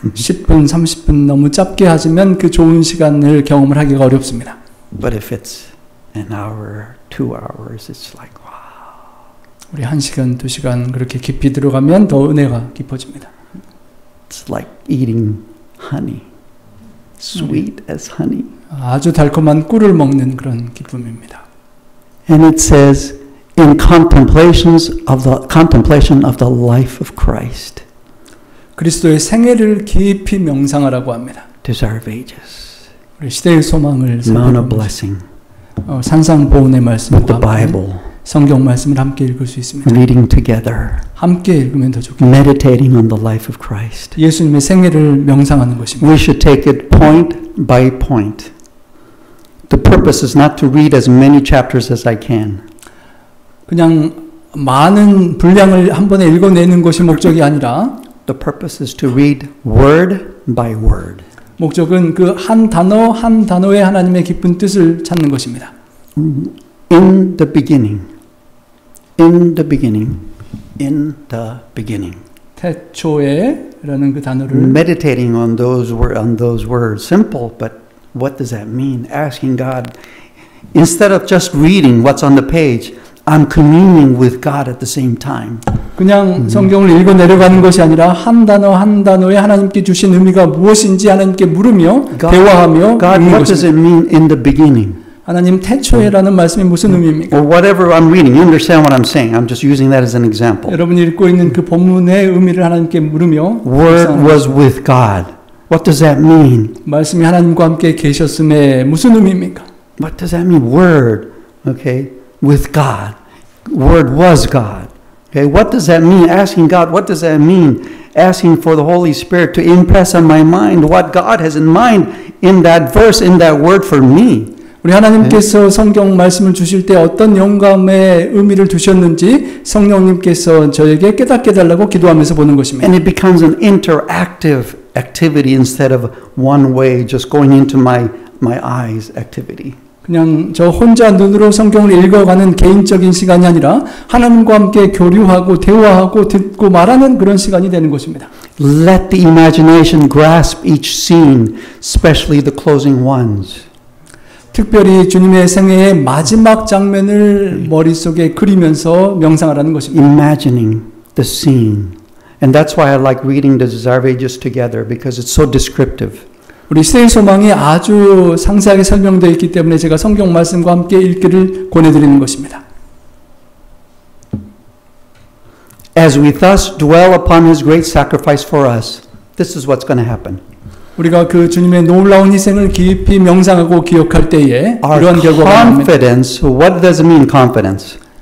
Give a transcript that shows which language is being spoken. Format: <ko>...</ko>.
<ko>10분, 30분 너무 짧게 하시면 그 좋은 시간을 경험을 하기가 어렵습니다.</ko> <en>But if it's an hour, 2 hours, it's like wow.</en> <ko>우리 1시간, 2시간 그렇게 깊이 들어가면 더 은혜가 깊어집니다.</ko> <en>It's like eating honey. Sweet as honey.</en> <ko>아주 달콤한 꿀을 먹는 그런 기쁨입니다.</ko> <en>And it says in contemplation of the life of Christ.</en> <ko>그리스도의 생애를 깊이 명상하라고 합니다.</ko> <en>Desire of ages.</en> <ko>우리 시대의 소망을</ko> <en>Mount of blessing.</en> <ko>산상보훈의 말씀과</ko> <en>The Bible.</en> <ko>성경 말씀을 함께 읽을 수 있습니다.</ko> <en>Reading together.</en> <ko>함께 읽으면 더 좋겠습니다.</ko> <en>Meditating on the life of Christ.</en> <ko>예수님의 생애를 명상하는 것입니다.</ko> <en>We should take it point by point. The purpose is not to read as many chapters as I can.</en> <ko>그냥 많은 분량을 한 번에 읽어내는 것이 목적이 아니라</ko> <en>The purpose is to read word by word.</en> <ko>목적은 그 한 단어 한 단어에 하나님의 깊은 뜻을 찾는 것입니다.</ko> <en>In the beginning. In the beginning. In the beginning.</en> <ko>태초에라는 그 단어를</ko> <en>Meditating on those words. Simple, but what does that mean? Asking God. Instead of just reading what's on the page, I'm communing with God at the same time.</en> <ko>그냥 성경을 읽어 내려가는 것이 아니라 한 단어 한 단어에 하나님께 주신 의미가 무엇인지 하나님께 물으며 대화하며</ko> <en>God,</en> <ko>읽는</ko> <en>what does it</en> <ko>것입니다.</ko> <en>mean in the beginning?</en> <ko>하나님 태초에라는 말씀이 무슨 의미입니까?</ko> <en>Or whatever I'm reading, you understand what I'm saying. I'm just using that as an example.</en> <ko>여러분이 읽고 있는 그 본문의 의미를 하나님께 물으며</ko> <en>Word was with God. What does that mean?</en> <ko>말씀이 하나님과 함께 계셨음에 무슨 의미입니까?</ko> <en>What does that mean? Word, okay, with God. Word was God. Okay, what does that mean? Asking God, what does that mean? Asking for the Holy Spirit to impress on my mind what God has in mind in that verse, in that word for me.</en> <ko>우리 하나님께서 성경 말씀을 주실 때 어떤 영감의 의미를 두셨는지 성령님께서 저에게 깨닫게 해달라고 기도하면서 보는 것입니다.</ko> <en>And it becomes an interactive activity instead of one way, just going into my eyes activity.</en> <ko>그냥 저 혼자 눈으로 성경을 읽어가는 개인적인 시간이 아니라 하나님과 함께 교류하고 대화하고 듣고 말하는 그런 시간이 되는 것입니다.</ko> <en>Let the imagination grasp each scene, especially the closing ones.</en> <ko>특별히 주님의 생애의 마지막 장면을 머릿속에 그리면서 명상하라는 것입니다.</ko> <en>Imagining the scene. And that's why I like reading the Zarvages together because it's so descriptive.</en> <ko>우리 시대의 소망이 아주 상세하게 설명되어 있기 때문에 제가 성경 말씀과 함께 읽기를 권해드리는 것입니다.</ko> <en>As we thus dwell upon His great sacrifice for us, this is what's going to happen.</en> <ko>우리가 그 주님의 놀라운 희생을 깊이 명상하고 기억할 때에</ko> <en>Our</en> <ko>이러한 결과가 나옵니다.</ko> <en>confidence, what does it mean, confidence?</en>